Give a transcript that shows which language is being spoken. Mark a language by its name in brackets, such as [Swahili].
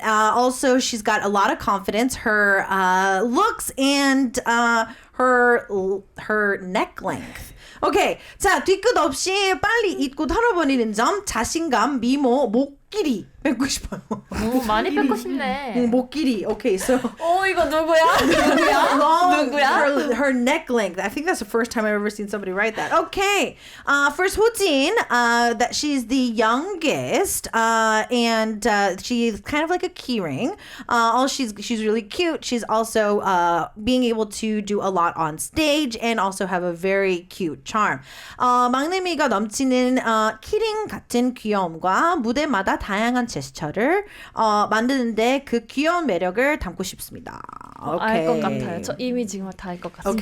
[English] Also, she's got a lot of confidence. Her looks and her neck length. [Korean] 오케이. 자, 뒤끝 없이 빨리 잊고 털어버리는 점, 자신감, 미모, 목길이 뺏고 싶어요. 많이 뺏고 싶네. [English] 목길이. Okay, so. [Korean] 이거 누구야? 누구야? [English] Her neck length. I think that's the first time I've ever seen somebody write that. Okay. First, Hojin, that she's the youngest, and she's kind of like a keyring. She's really cute. She's also being able to do a lot on stage and also have a very cute charm. [Korean] 막내미가 넘치는 키링 같은 귀여움과 무대마다 다양한 제스처를 만드는데 그 귀여운 매력을 담고 싶습니다. 알 것 같아요. 저 이미 지금 다 알 것 같습니다.